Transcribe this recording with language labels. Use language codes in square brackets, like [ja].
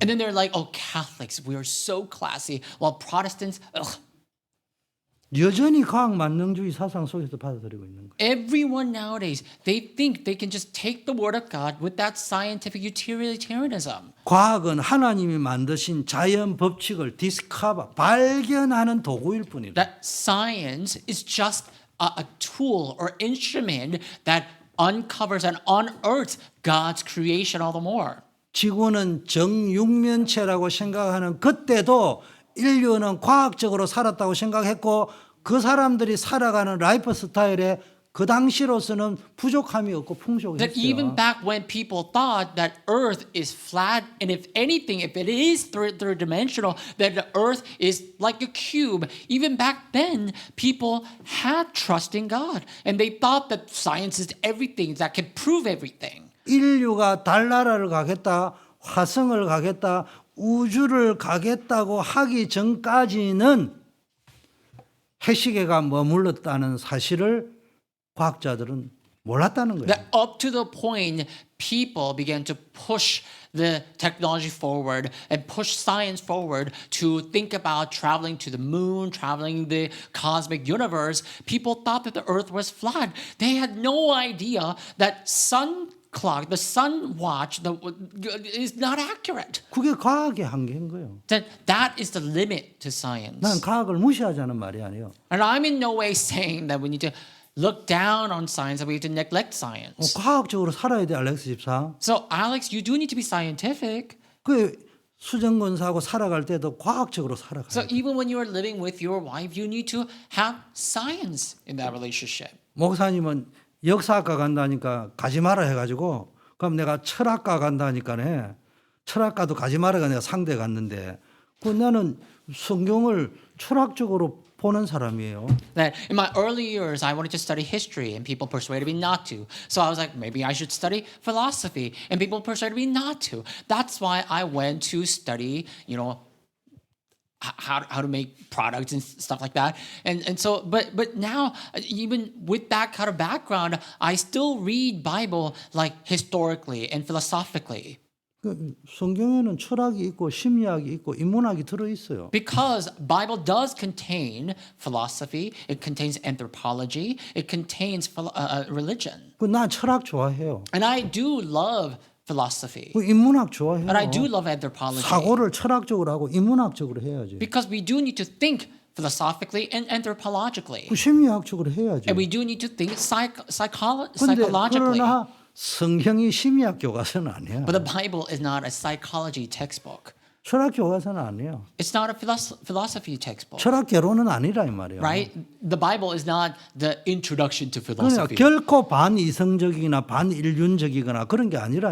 [en] And then they're like, oh, Catholics, we are so classy. While Protestants, ugh. [ko] 여전히 과학 만능주의 사상 속에서 받아들이고 있는 거예요. [en] Everyone nowadays, they think they can just take the word of God with that scientific utilitarianism. [ko] 과학은 하나님이 만드신 자연 법칙을 디스커버, 발견하는 도구일 뿐이다. [en] That science is just a tool or instrument that uncovers and unearths God's creation all the more. [ko] 지구는 정육면체라고 생각하는 그때도 인류는 과학적으로 살았다고 생각했고 그 사람들이 살아가는 라이프 스타일에 그 당시로서는 부족함이 없고 [en] That even [ko] 풍족했어요. [en] back when people thought that Earth is flat, and if anything, if it is third dimensional, that the Earth is like a cube, even back then, people had trust in God. And they thought that science is everything, that can prove everything. [ko] 인류가 달나라를 가겠다, 화성을 가겠다, 우주를 가겠다고 하기 전까지는 해시계가 머물렀다는 사실을 과학자들은 몰랐다는 거예요. [en] That up to the point people began to push the technology forward and push science forward to think about traveling to the moon, traveling the cosmic universe, people thought that the earth was flat. They had no idea that sun clock, the sun watch is not accurate. [ko] 그게 과학의 한계인 거예요. [en] That is the limit to science. [ko] 난 과학을 무시하자는 말이 아니에요. [en] And I'm in no way saying that we need to look down on science, that we have to neglect science. [ko] 과학적으로 살아야 돼, 알렉스 집사. [en] So, Alex, you do need to be scientific. [ko] 그 수정권사하고 살아갈 때도 과학적으로 살아가야 [en] So, [ko] 돼. [en] even when you are living with your wife, you need to have science in that relationship. [ko] 목사님은 역사학과 간다니까 가지 마라 해가지고 그럼 내가 철학과 간다니까네 철학과도 가지 마라가 내가 상대 갔는데 그 나는 성경을 철학적으로 보는 사람이에요. [en] That in my early years, I wanted to study history, and people persuaded me not to. So I was like, maybe I should study philosophy, and people persuaded me not to. That's why I went to study, how to make products and stuff like that. And so, but now, even with that kind of background, I still read Bible like historically and philosophically. [ko] 그 성경에는 철학이 있고 심리학이 있고 인문학이 들어 있어요. [en] Because Bible does contain philosophy, it contains anthropology, it contains religion. [ko] 난 철학 좋아해요. [en] And I do love philosophy. [ko] 그 인문학 좋아해요. [en] And I do love anthropology. [ko] 사고를 철학적으로 하고 인문학적으로 해야지. [en] Because we do need to think philosophically and anthropologically. [ko] 그 심리학적으로 해야지. [en] And we do need to think [ko] 근데 [en] psychologically. [ko] 그러나 성경이 심리학 교과서는 아니야. [en] But the Bible is not a psychology textbook. [ko] 철학 교과서는 아니에요. [en] It's not a philosophy textbook. [ko] 철학 개론은 아니라 이 말이에요. [en] Right? The Bible is not the introduction to [ko] 그러니까 [en] philosophy. [ko] 결코 반이성적이거나 반인륜적이거나 그런 게 아니라니까요.